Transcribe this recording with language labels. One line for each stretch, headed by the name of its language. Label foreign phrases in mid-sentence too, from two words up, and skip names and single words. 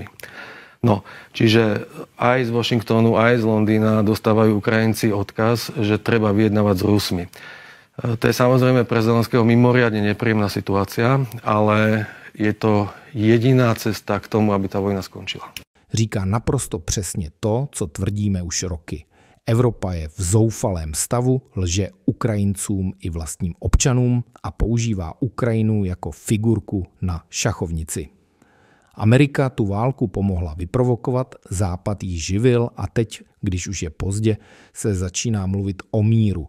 Slovak: No, čiže aj z Washingtonu, aj z Londýna dostávajú Ukrajinci odkaz, že treba vyjednávať s Rusmi. To je samozrejme pre Zelenského mimoriadne nepríjemná situácia, ale je to jediná cesta k tomu, aby tá vojna skončila.
Czech: Říká naprosto přesně to, co tvrdíme už roky. Evropa je v zoufalém stavu, lže Ukrajincům i vlastním občanům a používá Ukrajinu jako figurku na šachovnici. Amerika tu válku pomohla vyprovokovat, Západ ji živil a teď, když už je pozdě, se začíná mluvit o míru.